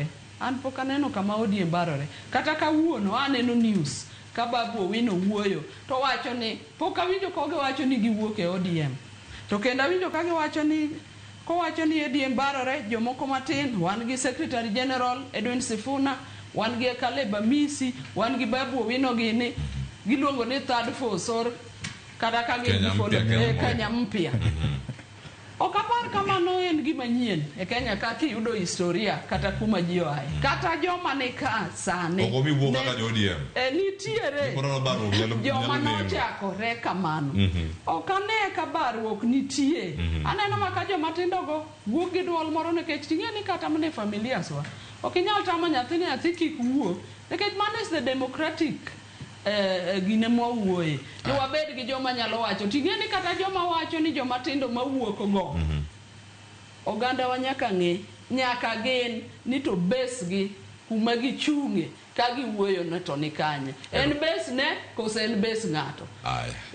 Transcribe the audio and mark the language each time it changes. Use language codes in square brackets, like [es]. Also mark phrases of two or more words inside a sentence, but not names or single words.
[luo] An pok aneno kama ODM barore. Kata kawuono aneno news ka Babu Owino wuoyo to wacho ni pok awinjo koge wacho ni giwuok e ODM. To kendo awinjo ka giwacho ni kowacho ni ODM barore, jomoko matin, wan gi Secretary General Edwin Sifuna, wan gi Caleb Amisi, wan gi Babu Owino gini, giluongo ni [en] third force [luo] or kata ka Kenya mpya. Okapar kamano en gima nyien e Kenya ka kiyudo historia kata kuma ji oaye. Kata joma ne ka sane. Okomi wuok kaka ODM. Nitiere joma nochakore kamano. Okane ka barruok nitie. Aneno maka joma tindo go wuok gi duol moro nikech ting'e ni kata mane familias wa. Ok inyal tamo nyathi kik wuok. Nikech man [en] is the democratic [luo] gine mwawuoye ni wabed gi joma nyalo wacho ting'e ni kata joma wacho ni joma tindo mawuok go oganda wa nyaka ng'e nyaka gin ni to base gi kuma gichung'e ka giwuoyo na to ni kanye en base ne kose en base ng'ato.